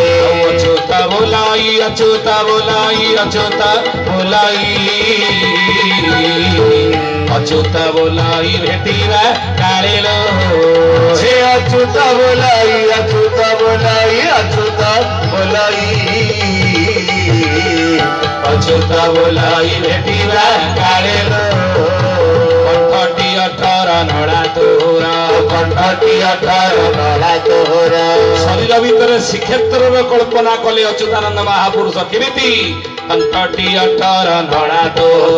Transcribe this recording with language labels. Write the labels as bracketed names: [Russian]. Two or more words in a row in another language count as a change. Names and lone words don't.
[Odia] ଅଚ୍ୟୁତ ବୋଲାଇ ଅଚ୍ୟୁତ ବୋଲାଇ ଅଚ୍ୟୁତ ବୋଲାଇ ଅଚ୍ୟୁତ ବୋଲାଇ ଭେଟିବା କାଳେଲୋ ହେ ଅଚ୍ୟୁତ ବୋଲାଇ ଅଚ୍ୟୁତ ବୋଲାଇ ଅଚ୍ୟୁତ ବୋଲାଇ ଅଚ୍ୟୁତ ବୋଲାଇ ଭେଟିବା କାଳେଲୋ କଣ୍ଠଟି 18 ନଳା ତୋର କଣ୍ଠଟି 18 ନଳା ତୋର ଶରୀର ଭିତରେ ଶ୍ରୀକ୍ଷେତ୍ରର କଳ୍ପନା କଲେ ଅଚ୍ୟୁତାନନ୍ଦ ମହାପୁରୁଷ କେମିତି କଣ୍ଠଟି 18 ନଳା ତୋର